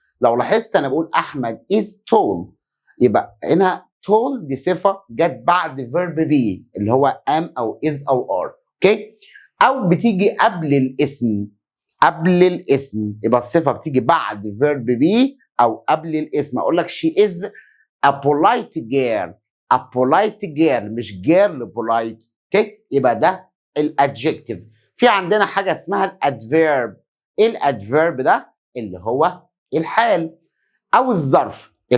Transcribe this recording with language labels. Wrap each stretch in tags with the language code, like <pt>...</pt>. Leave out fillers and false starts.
<ar>لو لاحظت انا بقول احمد</ar> <en>is tall،</en> <ar>يبقى هنا tall دي صفه جت بعد</ar> <en>verb be</en> <ar>اللي هو am او is او are. اوكي؟ او بتيجي قبل الاسم يبقى الصفه بتيجي بعد</ar> <en>verb be</en> <ar>او قبل الاسم. اقول لك</ar> <en>she is a polite girl</en> <ar>مش</ar> <en>girl polite.</en> <ar>اوكي؟ يبقى ده الادجكتيف. في عندنا حاجه اسمها الادفيرب. ايه الادفيرب ده؟ اللي هو الحال او الظرف.</ar>